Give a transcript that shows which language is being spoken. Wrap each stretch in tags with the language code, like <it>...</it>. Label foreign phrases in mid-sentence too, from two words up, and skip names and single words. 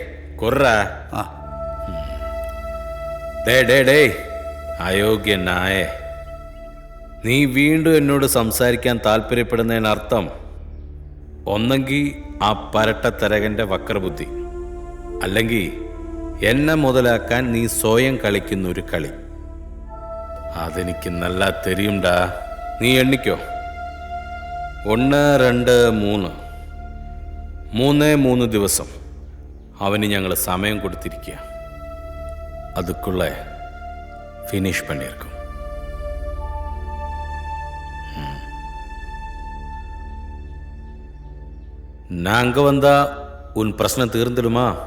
<ml>അയോഗ്യനായ നീ വീണ്ടും എന്നോട് സംസാരിക്കാൻ താല്പര്യപ്പെടുന്നതിനർത്ഥം ഒന്നെങ്കിൽ ആ പരട്ട തരകന്റെ വക്രബുദ്ധി, അല്ലെങ്കിൽ എന്നെ മുതലാക്കാൻ നീ സ്വയം കളിക്കുന്ന ഒരു കളി. അതെനിക്ക് നല്ല തെരിയുണ്ടാ. നീ എണ്ണിക്കോ. 1, 2, 3 ദിവസം അവന് ഞങ്ങൾ സമയം കൊടുത്തിരിക്കുക.</ml> <ta>அதுக்குள்ள ஃபினிஷ் பண்ணியிருக்கோம். நாங்க வந்தா உன் பிரச்சனை தீர்ந்துடுமா?</ta>